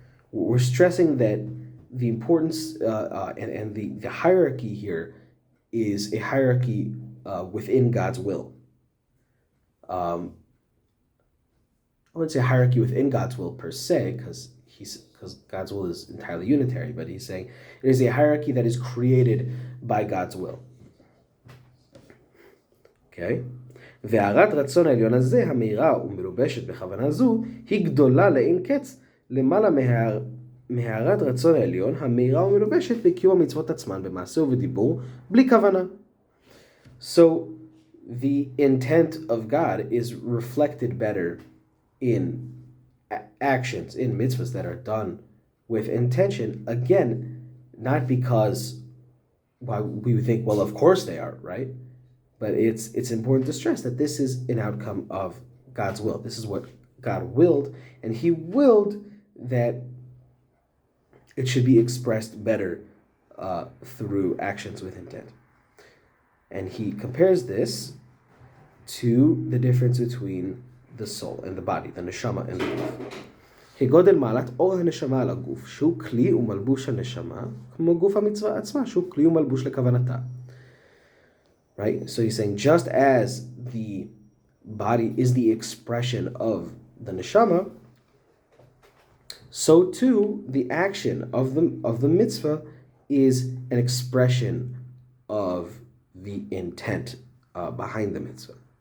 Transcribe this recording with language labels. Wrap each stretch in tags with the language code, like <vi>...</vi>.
<en>We're stressing that the importance and the hierarchy here is a hierarchy within God's will. I wouldn't say hierarchy within God's will per se, because God's will is entirely unitary, but he's saying it is a hierarchy that is created by God's will. Okay?</en> <he>והארת רצון העליון הזה, המהירה ומלובשת בכוונה זו, היא גדולה לאין קץ, למעלה מהארת רצון העליון, המהירה ומלובשת בקיום המצוות עצמן, במעשה ובדיבור, בלי כוונה.</he> <en>So, the intent of God is reflected better in actions, in mitzvahs that are done with intention. Again, not because we would think, well, of course they are, right? But it's important to stress that this is an outcome of God's will. This is what God willed, and He willed that it should be expressed better through actions with intent. And He compares this to the difference between the soul and the body, the neshama and the guf.</en> <he>כגודל מעלת אור הנשמה על הגוף, שהוא כלי ומלבוש הנשמה, כמו גוף המצווה עצמה, שהוא כלי ומלבוש לכוונתה.</he> <en>Right? So he's saying just as the body is the expression of the neshama, so too the action of the mitzvah is an expression of the intent behind the mitzvah.</en>